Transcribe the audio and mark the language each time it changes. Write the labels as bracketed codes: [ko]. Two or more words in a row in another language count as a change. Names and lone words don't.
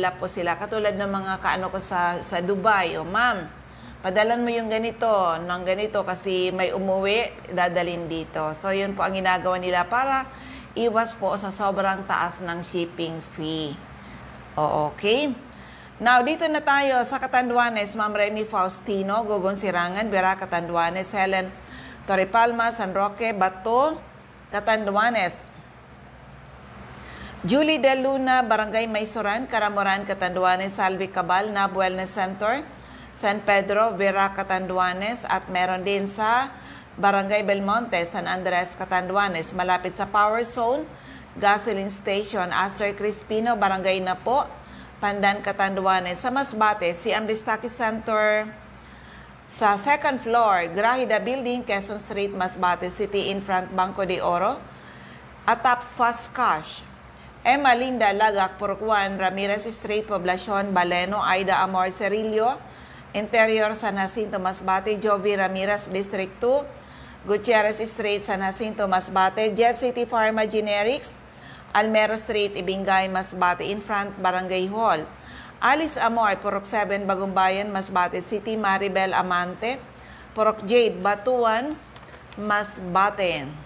[tl] Katulad ng mga ko sa Dubai, ma'am, Padalan mo yung ganito, ng ganito kasi may umuwi, dadalin dito. So, yun po ang ginagawa nila para iwas po sa sobrang taas ng [en] shipping fee. [tl] Okay? Now, dito na tayo sa Catanduanes, Ma'am Remy Faustino, Gugong Sirangan, Vera Catanduanes, Helen Torrepalma, San Roque, Bato, Catanduanes. Julie De Luna, Barangay Maysoran, Caramoran, Catanduanes, Salvi Cabal, Nab Wellness Center, San Pedro, Vera Catanduanes, at meron din sa Barangay Belmonte, San Andres, Catanduanes, malapit sa Power Zone, Gasoline Station, Aster Crispino, Barangay Napo, Pandan, Catanduanes. Sa Masbate, si Amdistaki Center, sa [en] second floor, [tl] Grahida Building, Quezon Street, Masbate City, [en] in front Banco [tl] de Oro, Atap Fast Cash, Emma Linda Lagak, Purukwan, Ramirez Street, Poblacion, Baleno, Aida Amor Cerillo, Interior, San Jacinto, Masbate, Jovi Ramirez, District 2, Gutierrez Street, San Jacinto, Masbate, Jet City Pharma Generics, Almero Street, Ibingay, Masbate, [en] in front [tl] Barangay Hall, Alice Amor, Purok 7, Bagumbayan, Masbate City, Maribel Amante, Purok Jade, Batuan, Masbate.